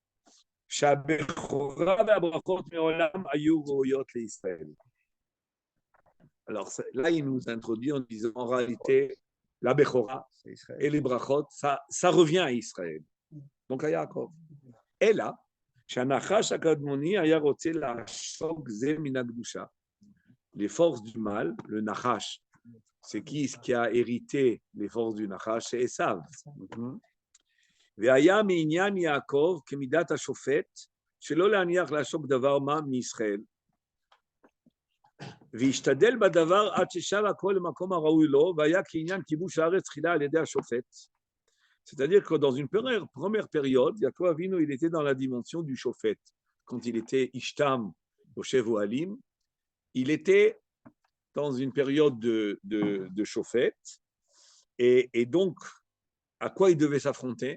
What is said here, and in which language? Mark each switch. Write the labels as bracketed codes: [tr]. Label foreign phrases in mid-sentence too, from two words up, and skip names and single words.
[fr] Alors là, il nous introduit en disant en réalité, la Bechora et les brachot, ça revient à Israël. Donc à Yaakov. Et là, les forces du mal, le Nachash, c'est qui a hérité les forces du Nachash? C'est Esav. [he] והיה מעניין יעקב כמידת השופט שלא להניח לעסוק דבר מה מישראל והשתדל בדבר עד ששב הכל למקום הראוי לו והיה כעניין כיבוש הארץ תחילה על ידי השופט. [fr] C'est-à-dire que dans une première période, Yaakov Avinu, il était dans la dimension du chofet. Quand il était Ishtam au Shevu Alim, il était dans une période de chofet. Et donc, à quoi il devait s'affronter?